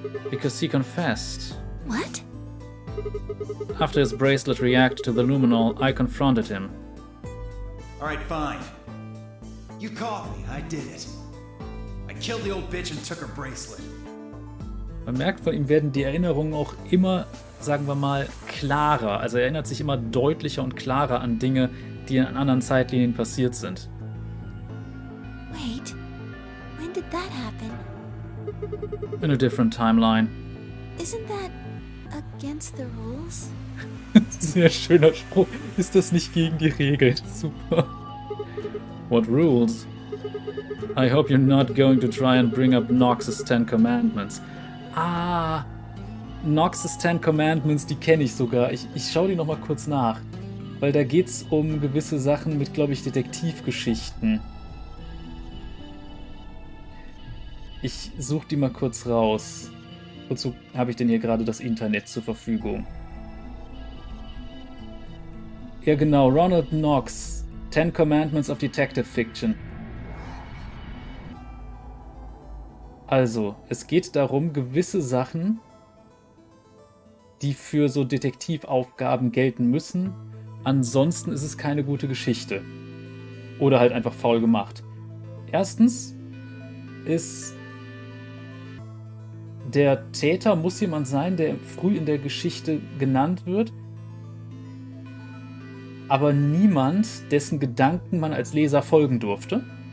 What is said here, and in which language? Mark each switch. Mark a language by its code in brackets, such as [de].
[en] Because he confessed. What? After his bracelet reacted to the luminol, I confronted him. Alright, fine. You caught me, I did it. I killed the old bitch and took her bracelet. [de] Man merkt, von ihm werden die Erinnerungen auch immer, sagen wir mal, klarer. Also er erinnert sich immer deutlicher und klarer an Dinge, die in anderen Zeitlinien passiert sind. [en] Wait, when did that happen? In a different timeline. Isn't that against the rules? [de] Sehr schöner Spruch. Ist das nicht gegen die Regeln? [en] Super. What rules? I hope you're not going to try and bring up Nox's 10 Commandments. [de] Ah, Nox's 10 Commandments, die kenne ich sogar. Ich schaue die nochmal kurz nach. Weil da geht's um gewisse Sachen mit, glaube ich, Detektivgeschichten. Ich suche die mal kurz raus. Wozu habe ich denn hier gerade das Internet zur Verfügung? Ja genau, Ronald Knox. [en] 10 Commandments of Detective Fiction. [de] Also, es geht darum, gewisse Sachen, die für so Detektivaufgaben gelten müssen. Ansonsten ist es keine gute Geschichte. Oder halt einfach faul gemacht. Erstens ist der Täter muss jemand sein, der früh in der Geschichte genannt wird, aber niemand, dessen Gedanken man als Leser folgen durfte.